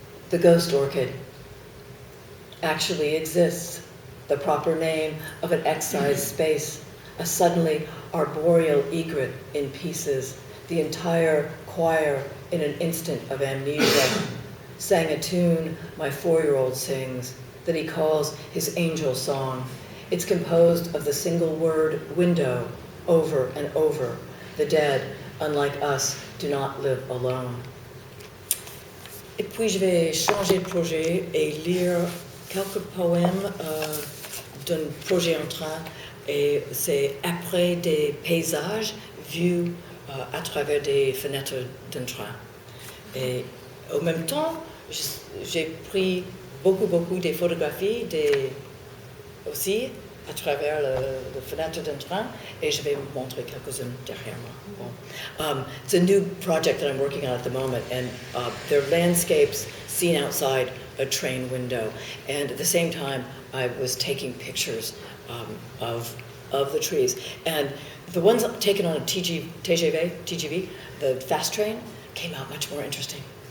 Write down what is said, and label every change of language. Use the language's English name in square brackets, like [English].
[English] The ghost orchid actually exists, the proper name of an excised space, a suddenly arboreal egret in pieces, the entire choir in an instant of amnesia, sang a tune my 4-year-old sings that he calls his angel song. It's composed of the single word window over and over. The dead, unlike us, do not live alone. [French] Et puis je vais changer de projet et lire quelques poèmes d'un projet Entrée, et c'est après des paysages vus à travers des fenêtres d'un train. Et en même temps, j'ai pris beaucoup des photographies aussi à travers la fenêtre d'un train, et je vais vous montrer quelques-unes derrière moi. Bon. [English] It's a new project that I'm working on at the moment, and they're landscapes seen outside a train window. And at the same time, I was taking pictures of the trees. And the ones taken on a TGV, the fast train, came out much more interesting.